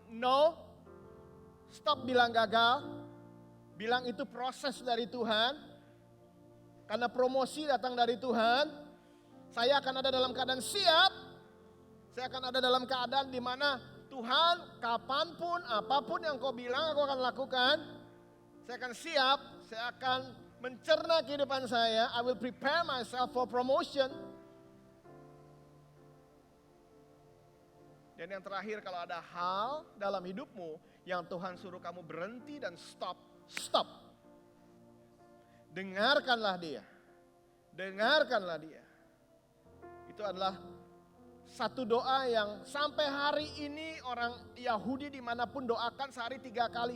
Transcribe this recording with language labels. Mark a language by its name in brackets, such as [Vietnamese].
[Indonesian] No, stop bilang gagal. Bilang itu proses dari Tuhan. Karena promosi datang dari Tuhan, saya akan ada dalam keadaan siap. Saya akan ada dalam keadaan di mana Tuhan kapanpun, apapun yang kau bilang aku akan lakukan. Saya akan siap, saya akan mencerna kehidupan saya. [English] I will prepare myself for promotion. [Indonesian] Dan yang terakhir, kalau ada hal dalam hidupmu yang Tuhan suruh kamu berhenti dan stop. Dengarkanlah dia. Dengarkanlah dia. Itu adalah satu doa yang sampai hari ini orang Yahudi dimanapun doakan sehari 3 kali.